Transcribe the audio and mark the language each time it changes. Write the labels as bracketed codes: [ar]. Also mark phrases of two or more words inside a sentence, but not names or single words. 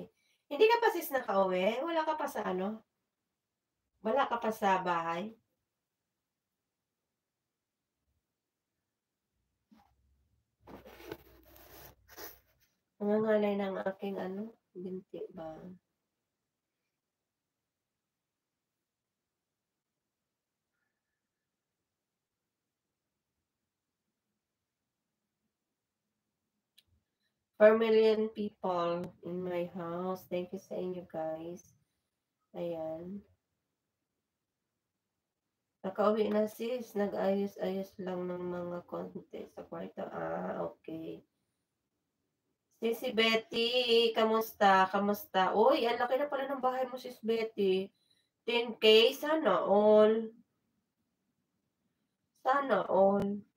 [tl] Hindi ka pa sis nakauwi? Wala ka pa sa ano? Wala ka pa sa bahay? Nangangalay ng aking ano, binti ba? [en] Per million people in my house. Thank you [tl] sa inyo guys. Ayan. Nakauwi na sis. Nag-ayos-ayos lang ng mga konti sa kwarto. Ah, okay. Sisi Betty, kamusta? Kamusta? Uy, ang laki na pala ng bahay mo sis Betty. 10K? Sana all. Sana all.